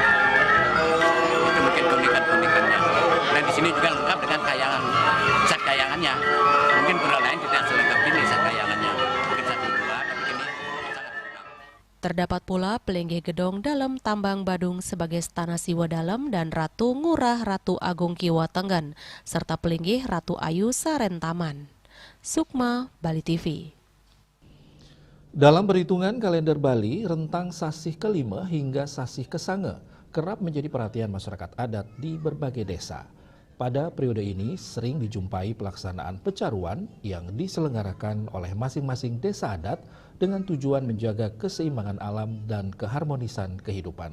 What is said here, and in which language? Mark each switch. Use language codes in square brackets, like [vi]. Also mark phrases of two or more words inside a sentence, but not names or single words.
[id] Itu mungkin keunikan-keunikannya. Dan di sini juga lengkap dengan Satkahyangannya. Mungkin pura lain tidak selengkap ini Satkahyangannya. Mungkin satu dua, tapi ini sangat lengkap. Terdapat pula pelinggih Gedong Dalam Tambang Badung sebagai Stana Siwa Dalam dan Ratu Ngurah Ratu Agung Kiwa Tenggan, serta pelinggih Ratu Ayu Saren Taman. Sukma, Bali TV. Dalam perhitungan kalender Bali, rentang Sasih kelima hingga Sasih kesange kerap menjadi perhatian masyarakat adat di berbagai desa. Pada periode ini sering dijumpai pelaksanaan pecaruan yang diselenggarakan oleh masing-masing desa adat dengan tujuan menjaga keseimbangan alam dan keharmonisan kehidupan.